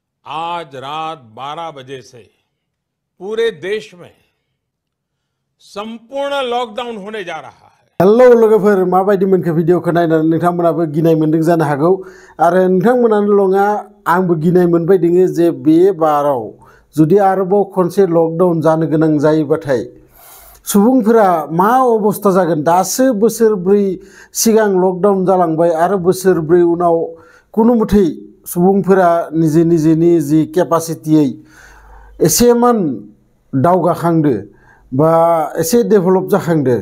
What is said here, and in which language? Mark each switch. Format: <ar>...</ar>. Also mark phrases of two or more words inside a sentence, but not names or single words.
<hi>आज रात 12 बजे से पूरे देश में संपूर्ण लॉकडाउन होने जा रहा है।</hi> <brx>हेलो लोगोफोर माबायदि मोनखो भिडिअखौ नायनानै नोंथांमोनाबो गिनाय मोनदों जानो हागौ आरो नोंथांमोनानो नङा आंबो गिनाय मोनबाय दङ जे बे बाराव जुदि आरोबाव खनसे लकडाउन जानो गोनां जायोबाथाय सुबुंफोरा मा अबस्था जागोन। दासो बोसोरब्रै सिगां लकडाउन जालांबाय आरो बोसोरब्रै उनाव कुनु मथै सुबुंफोरा निजेनि जि केपासिटियै एसेमान दावगाखांदो बा एसे डेभेलप जाखांदो।</brx>